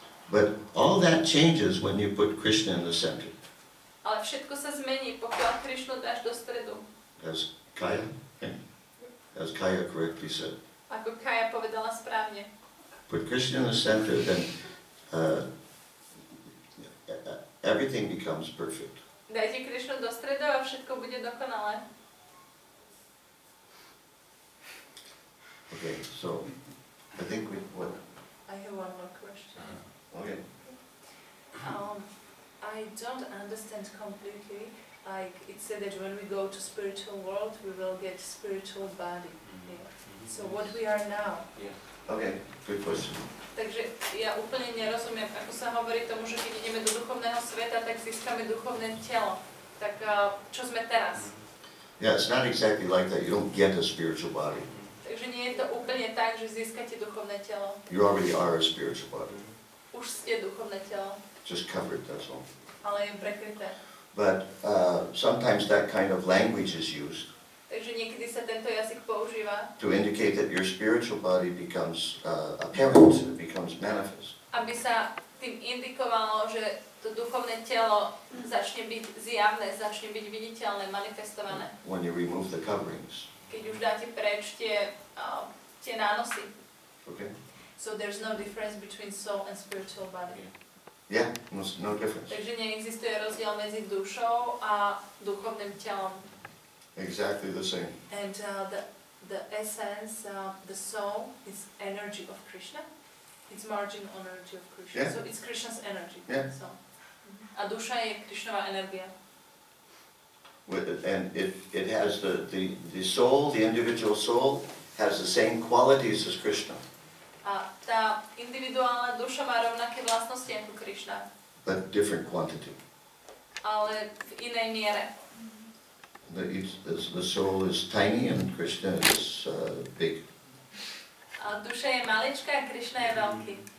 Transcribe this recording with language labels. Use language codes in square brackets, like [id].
[en] But all that changes when you put Krishna in the center. [sk] Ale všetko sa zmení, pokiaľ Krišnu dáš do stredu. [en] As Kaya correctly said. [sk] Ako Kaja povedala správne. [en] Put Krishna in the center, then everything becomes perfect. [sk] Dajte Krišnu do stredu a všetko bude dokonalé. [en] Okay, so I think what? I have one more question. Okay. I don't understand completely. Like it said that when we go to spiritual world, we will get spiritual body. Yeah. So what we are now? Okay, good question. [sk] Takže ja úplne nerozumiem, ako sa hovorí tomu, že keď ideme do duchovného sveta, tak získame duchovné telo. Tak čo sme teraz? [en] Yeah, it's not exactly like that. You don't get a spiritual body. [sk] Takže nie je to úplne tak, že získate duchovné telo. [en] You already are a spiritual body. [sk] Už ste duchovné telo. [en] Just covered, that's all. [sk] Ale je prekryté. [en] But sometimes that kind of language is used. [sk] Takže niekedy sa tento jazyk používa. [en] To indicate that your spiritual body becomes apparent, it becomes manifest. [sk] Aby sa tým indikovalo, že to duchovné telo začne byť zjavné, začne byť viditeľné, manifestované. [en] When you remove the coverings. [sk] Keď už dáte preč tie nánosy. [en] Okay. So there's no difference between soul and spiritual body. Yeah, no difference. [sk] Takže neexistuje rozdiel medzi dušou a duchovným telom. [en] Exactly the same. And the essence, the soul is energy of Krishna. It's marginal energy of Krishna. Yeah. So it's Krishna's energy. Yeah. So. [sk] A duša je Krišnová energia. [en] And it has the soul, the individual soul, has the same qualities as Krishna. [sk] A tá individuálna duša má rovnaké vlastnosti ako Krišna. [en] But different quantity. [sk] Ale v inej miere. [en] The soul is tiny and Krishna is big. [sk] A duša je maličká a Krišna je veľký.